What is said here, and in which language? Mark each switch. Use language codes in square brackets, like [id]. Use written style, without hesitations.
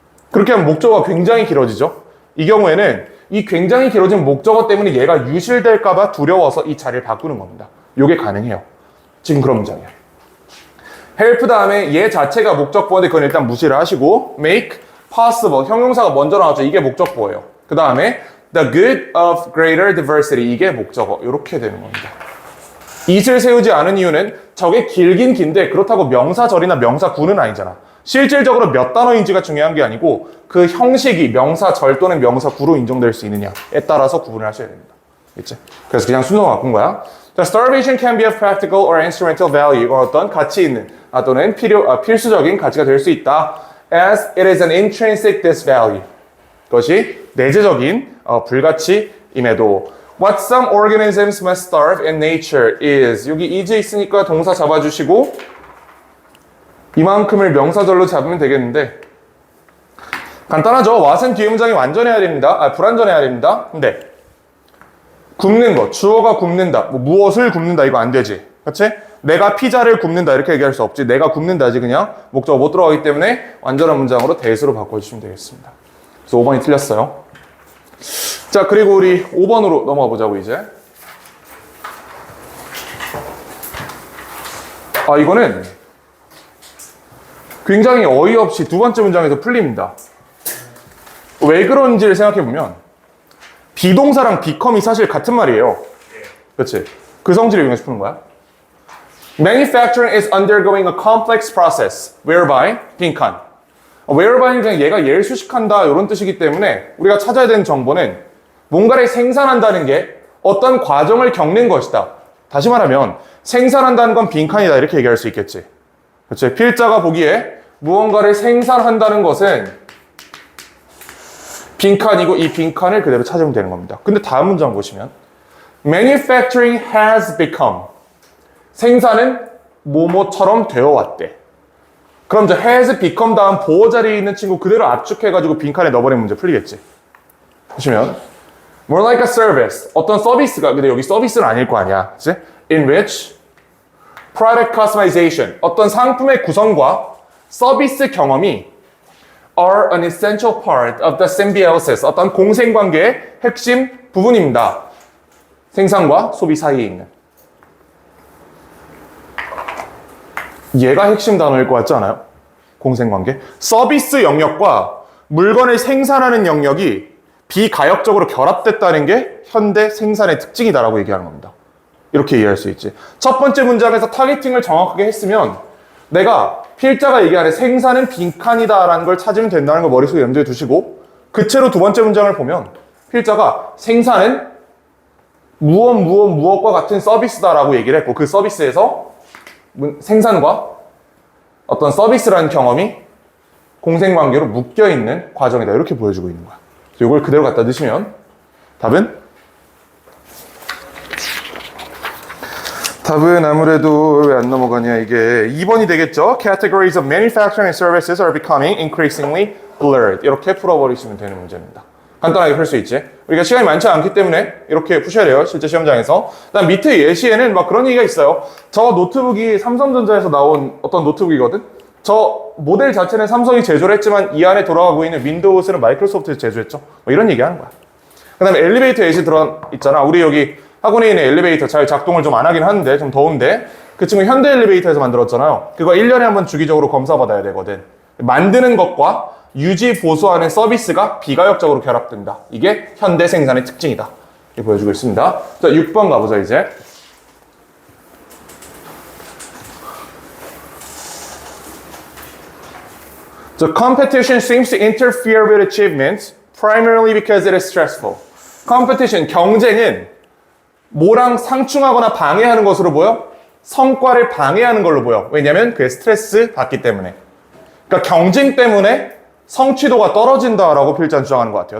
[ko] 그렇게 하면 목적어가 굉장히 길어지죠. 이 경우에는 이 굉장히 길어진 목적어 때문에 얘가 유실될까 봐 두려워서 이 자리를 바꾸는 겁니다. 요게 가능해요. 지금 그런 문장이야. help 다음에 얘 자체가 목적보어인데 그건 일단 무시를 하시고 [en] make possible [ko] 형용사가 먼저 나왔죠. 이게 목적보어예요. 그 다음에 [en] the good of greater diversity [ko] 이게 목적어. 이렇게 되는 겁니다. it을 세우지 않은 이유는 저게 길긴 긴데 그렇다고 명사절이나 명사구는 아니잖아. 실질적으로 몇 단어인지가 중요한 게 아니고 그 형식이 명사절 또는 명사구로 인정될 수 있느냐에 따라서 구분을 하셔야 됩니다. 그치? 그래서 그냥 순서 바꾼 거야. [en] 자, starvation can be of practical or instrumental value. [ko] 이건 어떤 가치 있는 또는 필수적인 가치가 될 수 있다. [en] As it is an intrinsic disvalue. [ko] 그것이 내재적인 불가치임에도 [en] What some organisms must starve in nature is [ko] 여기 is 있으니까 동사 잡아주시고 이만큼을 명사절로 잡으면 되겠는데 간단하죠. what은 뒤에 문장이 완전해야 됩니다. 불완전해야 됩니다. 근데 굽는 거, 주어가 굽는다, 뭐 무엇을 굽는다 이거 안 되지. 그렇지? 내가 피자를 굽는다 이렇게 얘기할 수 없지. 내가 굽는다지 그냥 목적어 못 들어가기 때문에 완전한 문장으로 대수로 바꿔주시면 되겠습니다. 그래서 5번이 틀렸어요. 자, 그리고 우리 5번으로 넘어가 보자고 이제. 이거는 굉장히 어이없이 두 번째 문장에서 풀립니다. 왜 그런지를 생각해보면 비동사랑 become이 사실 같은 말이에요. 그렇지? 그 성질을 이용해서 푸는 거야. [en] Manufacturing is undergoing a complex process whereby 빈칸. [ko] whereby는 그냥 얘가 얘를 수식한다 이런 뜻이기 때문에 우리가 찾아야 되는 정보는 뭔가를 생산한다는 게 어떤 과정을 겪는 것이다. 다시 말하면 생산한다는 건 빈칸이다 이렇게 얘기할 수 있겠지. 그렇지? 필자가 보기에 무언가를 생산한다는 것은 빈칸이고 이 빈칸을 그대로 찾으면 되는 겁니다. 근데 다음 문장 보시면 [en] Manufacturing has become [ko] 생산은 뭐뭐처럼 되어 왔대. 그럼 저 has become 다음 보호 자리에 있는 친구 그대로 압축해가지고 빈칸에 넣어버리는 문제 풀리겠지. 보시면 [en] More like a service [ko] 어떤 서비스가 근데 여기 서비스는 아닐 거 아니야. 그치? [en] In which product customization [ko] 어떤 상품의 구성과 서비스 경험이 [en] are an essential part of the symbiosis [ko] 어떤 공생관계의 핵심 부분입니다. 생산과 소비 사이에 있는 얘가 핵심 단어일 것 같지 않아요? 공생관계 서비스 영역과 물건을 생산하는 영역이 비가역적으로 결합됐다는 게 현대 생산의 특징이다라고 얘기하는 겁니다. 이렇게 이해할 수 있지. 첫 번째 문장에서 타겟팅을 정확하게 했으면 내가 필자가 얘기하는 생산은 빈칸이다라는 걸 찾으면 된다는 걸 머릿속에 염두에 두시고 그 채로 두 번째 문장을 보면 필자가 생산은 무엇과 같은 서비스다라고 얘기를 했고 그 서비스에서 생산과 어떤 서비스라는 경험이 공생관계로 묶여있는 과정이다 이렇게 보여주고 있는 거야. 이걸 그대로 갖다 넣으시면 답은 아무래도 왜 안 넘어가냐 이게 2번이 되겠죠. [en] Categories of manufacturing and services are becoming increasingly blurred. [ko] 이렇게 풀어버리시면 되는 문제입니다. 간단하게 풀 수 있지. 우리가 시간이 많지 않기 때문에 이렇게 푸셔야 돼요. 실제 시험장에서. 그다음 밑에 예시에는 막 그런 얘기가 있어요. 저 노트북이 삼성전자에서 나온 어떤 노트북이거든. 저 모델 자체는 삼성이 제조를 했지만 이 안에 돌아가고 있는 윈도우스는 마이크로소프트에서 제조했죠. 뭐 이런 얘기하는 거야. 그다음에 엘리베이터 예시 있잖아. 우리 여기 학원에 있는 엘리베이터 잘 작동을 좀 안 하긴 하는데 좀 더운데 그 친구 현대 엘리베이터에서 만들었잖아요. 그거 1년에 한 번 주기적으로 검사받아야 되거든. 만드는 것과 유지 보수하는 서비스가 비가역적으로 결합된다. 이게 현대 생산의 특징이다. 이렇게 보여주고 있습니다. 자, 6번 가보자 이제. [en] The competition seems to interfere with achievements primarily because it is stressful. [ko] competition, 경쟁은 뭐랑 상충하거나 방해하는 것으로 보여? 성과를 방해하는 걸로 보여. 왜냐면 그게 스트레스 받기 때문에. 그러니까 경쟁 때문에 성취도가 떨어진다라고 필자는 주장하는 것 같아요.